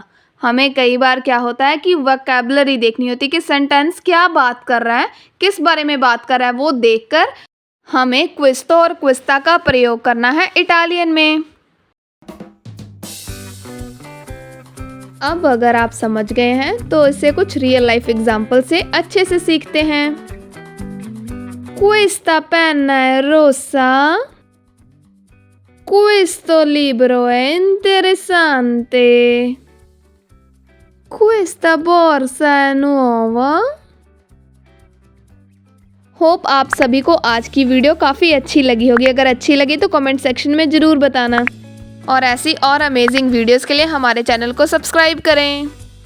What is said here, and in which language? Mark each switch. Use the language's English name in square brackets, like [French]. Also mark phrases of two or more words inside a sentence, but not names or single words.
[Hindi] हमें कई बार क्या होता है कि वोकैबुलरी देखनी होती है कि सेंटेंस क्या बात कर रहा है, किस बारे में बात कर रहा है, वो देखकर हमें क्विस्तो और क्विस्ता का प्रयोग करना है इटालियन में। अब अगर आप समझ गए हैं तो इसे कुछ [English] real life example [Hindi] से अच्छे से सीखते हैं। [Italian] Questa penna è rossa? Questo libro è interessante. Questa borsa è nuova? [Hindi] होप आप सभी को आज की वीडियो काफ़ी अच्छी लगी होगी। अगर अच्छी लगी तो [English] comment section [Hindi] में ज़रूर बताना, और ऐसी और [English] amazing videos [Hindi] के लिए हमारे चैनल को सब्सक्राइब करें।